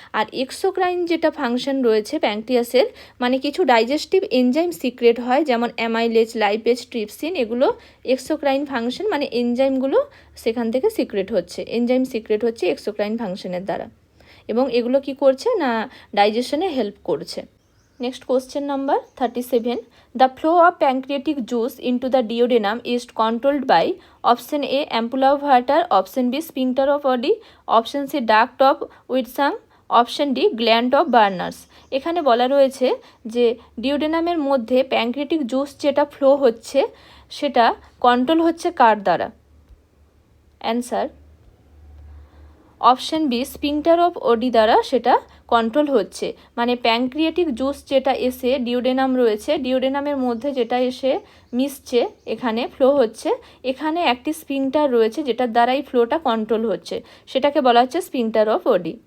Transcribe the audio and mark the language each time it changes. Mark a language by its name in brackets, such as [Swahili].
[Bangla] আর exocrine যেটা function রয়েছে প্যানক্রিয়াসের, মানে কিছু ডাইজেস্টিভ এনজাইম সিক্রেট হয়, যেমন অ্যামাইলেজ, লাইপেজ, ট্রিপসিন, এগুলো এক্সোক্রাইন ফাংশন, মানে এনজাইমগুলো সেখান থেকে সিক্রেট হচ্ছে, এনজাইম সিক্রেট হচ্ছে এক্সোক্রাইন ফাংশনের দ্বারা, এবং এগুলো কি করছে না ডাইজেশনে হেল্প করছে। Next question number 37. [English] The flow of pancreatic juice into the duodenum is controlled by option A ampulla of Vater, option B sphincter of Oddi, option C duct of Wirsung, option D gland of Brunner's. [Bangla] এখানে বলা রয়েছে যে ডিওডেনামের মধ্যে pancreatic juice যেটা flow হচ্ছে সেটা control হচ্ছে কার দ্বারা? Answer option B sphincter of ওডি দ্বারা সেটা কন্ট্রোল হচ্ছে। মানে প্যানক্রিয়াটিক জুস যেটা এসে ডিওডেনাম রয়েছে, ডিওডেনামের মধ্যে যেটা এসে মিশছে, এখানে ফ্লো হচ্ছে, এখানে একটি স্পিংটার রয়েছে যেটার দ্বারাই ফ্লোটা কন্ট্রোল হচ্ছে, সেটাকে বলা হচ্ছে স্পিংটার অফ ওডি।